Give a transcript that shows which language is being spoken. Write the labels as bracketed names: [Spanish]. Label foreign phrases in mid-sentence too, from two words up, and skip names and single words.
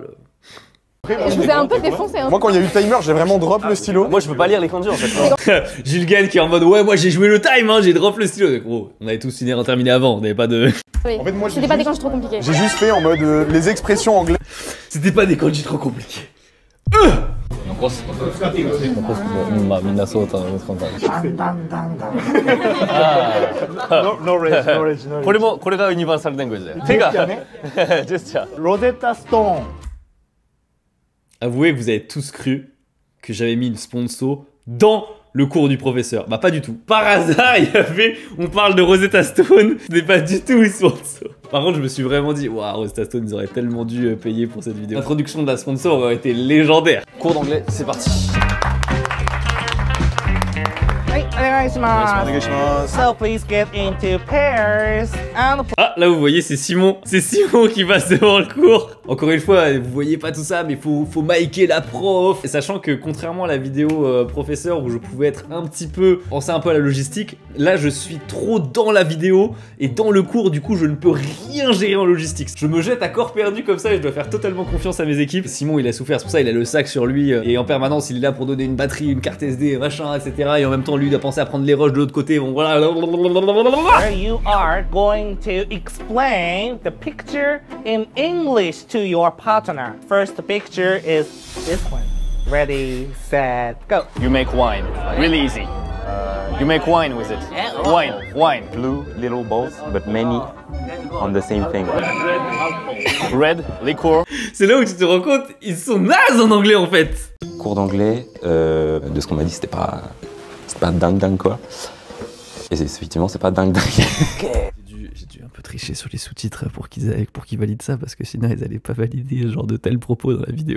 [French] Je vous ai un peu défoncé. Hein. Moi, quand il y a eu timer, j'ai vraiment drop le stylo. Moi, je peux pas lire les kanji en fait. Julgan qui est en mode ouais, moi j'ai joué le time, hein, j'ai drop le stylo. Oh, on avait tous une terminé avant, on avait pas de. Oui. En fait, moi, c'était pas des kanji trop compliqués. J'ai juste fait en mode les expressions anglaises. C'était pas des kanji trop compliqués. [English] No rage. [Japanese] これがユニバーサル言語だよ。手がジェスチャー。ロゼッタストーン。 [French] Avouez que vous avez tous cru que j'avais mis une sponsor dans le cours du professeur. Bah pas du tout. Par hasard, il y avait, on parle de Rosetta Stone, ce n'est pas du tout une sponsor. Par contre, je me suis vraiment dit, waouh, Rosetta Stone, ils auraient tellement dû payer pour cette vidéo. L'introduction de la sponsor aurait été légendaire. Cours d'anglais, c'est parti. Oui, [English] So please get into pairs and... [French] Ah, là vous voyez, c'est Simon qui passe devant le cours. Encore une fois, vous voyez pas tout ça, mais faut micer la prof. Et sachant que contrairement à la vidéo professeur où je pouvais être un petit peu, penser un peu à la logistique, là je suis trop dans la vidéo et dans le cours, du coup je ne peux rien gérer en logistique. Je me jette à corps perdu comme ça et je dois faire totalement confiance à mes équipes. Simon il a souffert, c'est pour ça il a le sac sur lui et en permanence il est là pour donner une batterie, une carte SD, machin, etc. Et en même temps lui il a pensé à prendre les rushs de l'autre côté, bon voilà. [English] Where you are going to explain the picture in English to your partner. First picture is this one. Ready, set, go. You make wine. Really easy. You make wine with it. Wine. Blue little balls, but many on the same thing. Red, liquor. [French] C'est là où tu te rends compte, ils sont nazes en anglais en fait. Cours d'anglais, de ce qu'on m'a dit, c'était pas dingue quoi. Et effectivement, c'est pas dingue. J'ai dû un peu tricher sur les sous-titres pour qu'ils valident ça parce que sinon ils allaient pas valider ce genre de tels propos dans la vidéo.